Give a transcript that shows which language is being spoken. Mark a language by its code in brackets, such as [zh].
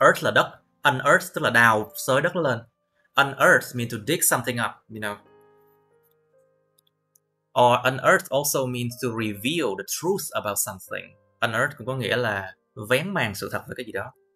[vi] Earth là đất, unearth tức là đào xới đất lên. [en] Unearth means to dig something up, you know. Or unearth also means to reveal the truth about something. [vi] Unearth cũng có nghĩa là vén màn sự thật về cái gì đó.